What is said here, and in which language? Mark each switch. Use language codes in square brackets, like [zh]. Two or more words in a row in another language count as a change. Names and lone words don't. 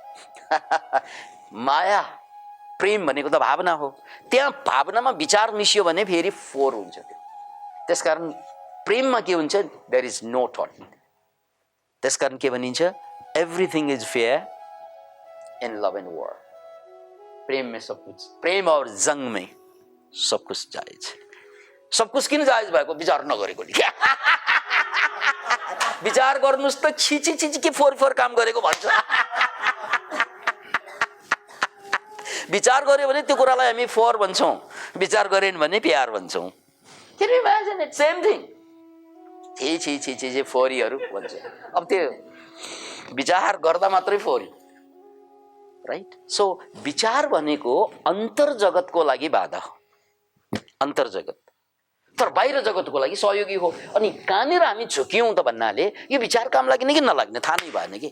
[ne] माया प्रेम भनेको त भावना हो। त्यहाँ भावनामा विचार मिसियो भने फेरि फोहोर हुन्छ त्यो। त्यसकारण प्रेममा के हुन्छ? [en] there is no thought. [ne] त्यसकारण के भनिन्छ? [en] everything is fair in love and war. [hi] प्रेम में सब कुछ, प्रेम और जंग में सब कुछ जायज। [ne] सब कुछ किन जायज भएको? विचार नगरेको नि। विचार गर्नुस् त छिची छिची के फोर फोर काम गरेको भन्छ। विचार गर्यो भने त्यो कुरालाई हामी फोर भन्छौँ, विचार गरेन भने प्यार भन्छौँ। [en] Can you imagine it? Same thing. [ne] छि छि छि छि फोरीहरू भन्छ। अब त्यो विचार गर्दा मात्रै फोरी, राइट? सो विचार भनेको अन्तर जगतको लागि बाधा हो, अन्तर जगत। तर बाहिर जगतको लागि सहयोगी हो। अनि कहाँनिर हामी झुक्यौँ त भन्नाले यो विचार काम लाग्ने कि नलाग्ने थाहा नै भएन कि।